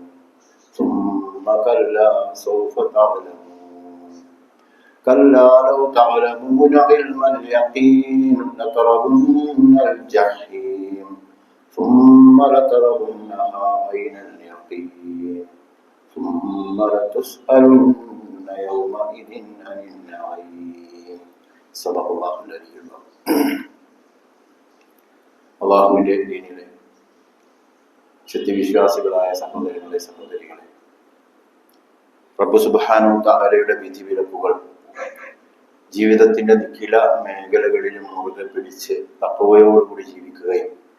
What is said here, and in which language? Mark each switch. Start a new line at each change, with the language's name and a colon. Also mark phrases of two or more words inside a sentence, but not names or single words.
Arabic: ثم كلا سوف تعلمون كلا لو تعلمون علم اليقين لترون الجحيم ثم لترونها عين اليقين ثم لتسألن يومئذ عن النعيم صدق الله العلي العظيم
Malayalam: അല്ലാഹുവിന്റെ ദീനിലെ സത്യവിശ്വാസികളായ സഹോദരങ്ങളെ സഹോദരികളെ, റബ്ബ്
Arabic: سبحانه وتعالى
Malayalam: വിധിവിലക്കുകൾ ജീവിതത്തിന്റെ നിഖില മേഖലകളിലും മുറുകെ പിടിച്ച് തഖ്വയോടുകൂടി ജീവിക്കുകയും